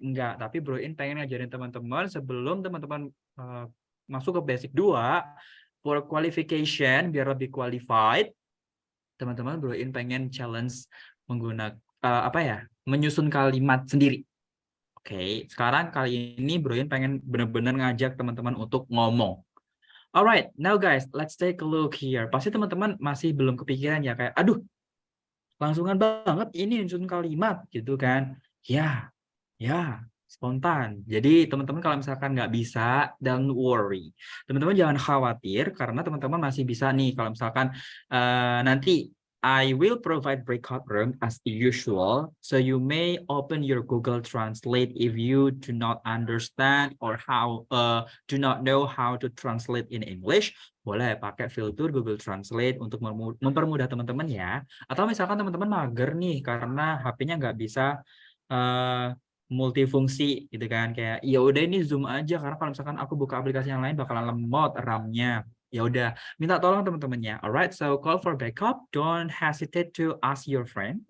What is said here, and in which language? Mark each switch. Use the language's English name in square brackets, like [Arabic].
[Indonesian] Enggak, tapi Bro In pengen ngajarin teman-teman sebelum teman-teman masuk ke basic 2 for qualification biar lebih qualified. Teman-teman Bro In pengen challenge menggunakan menyusun kalimat sendiri. Oke, sekarang kali ini Bro In pengen benar-benar ngajak teman-teman untuk ngomong. [English] Alright, now guys, let's take a look here. [Indonesian] Pasti teman-teman masih belum kepikiran ya, kayak, aduh, langsungan banget ini nyusun kalimat gitu kan. Ya, spontan. Jadi teman-teman kalau misalkan nggak bisa, [English] don't worry. [Indonesian] Teman-teman jangan khawatir karena teman-teman masih bisa nih kalau misalkan nanti [English] I will provide breakout room as usual, so you may open your Google Translate if you do not understand or do not know how to translate in English. [Indonesian] Boleh pakai filter Google Translate untuk mempermudah teman-teman ya. Atau misalkan teman-teman mager nih karena HP-nya nggak bisa multifungsi gitu kan, kayak ya udah ini Zoom aja karena kalau misalkan aku buka aplikasi yang lain bakalan lemot RAM-nya. Ya udah, minta tolong teman-temannya. [English] Alright, so call for backup. Don't hesitate to ask your friend.